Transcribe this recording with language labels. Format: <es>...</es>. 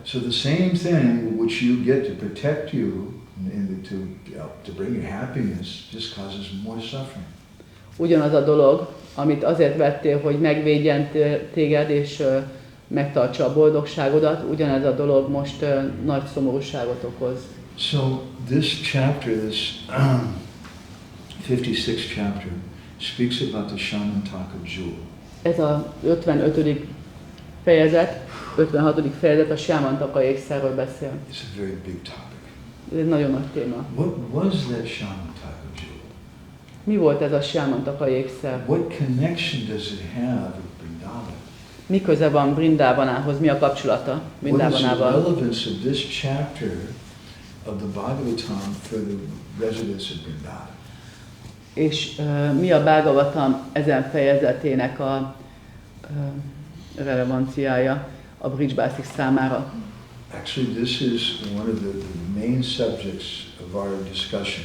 <en>So the same thing which you get to protect you and to bring you happiness just causes more suffering.</en> <hu>Ugyanaz a dolog, amit azért vettél, hogy megvédjen téged, és megtartsa a boldogságodat, ugyanez a dolog most nagy szomorúságot okoz.</hu> <en>So this chapter, this 56th chapter, speaks about the Syamantaka jewel.</en> <hu>Ez a 55. fejezet, 56. fejezet a Syamantaka ékszerről beszél.</hu> <en>It's a very big topic.</en> <hu>Ez egy nagyon nagy téma.</hu> <en>What was that Syamantaka jewel?</en> <hu>Mi volt ez a Syamantaka ékszer?</hu> <en>What connection does it have with Vrindavan?</en> <hu>Mi köze van Vrindavanhoz? Mi a kapcsolata</hu> <en>What is the</en> <hu>Vrindavanával?</hu> <en>relevance of this chapter of the Bhagavatam for the residents of Vrindavan?</en> <hu>És mi a Bhagavatam ezen fejezetének a relevanciája a bridgebászik számára?</hu> <en>Actually, this is one of the main subjects of our discussion.</en>